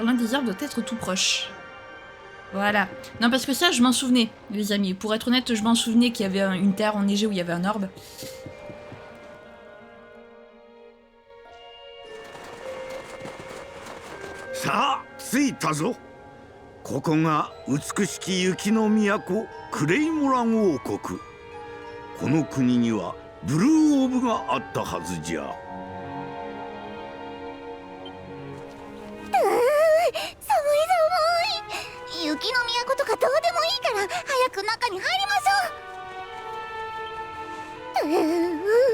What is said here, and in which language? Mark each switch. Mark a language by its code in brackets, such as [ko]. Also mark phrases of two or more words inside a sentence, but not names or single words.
[fr] L'un des arbres doit être tout proche. Voilà. Non, parce que ça, je m'en souvenais, les amis. Pour être honnête, je m'en souvenais qu'il y avait une terre enneigée où il y avait un orbe. Ça, [ja] 着いたぞ。ここが美しき雪の都クレイモラン王国。この国にはブルーオーブがあったはずじゃ。雪の都とかどうでもいいから早く中に入りましょう。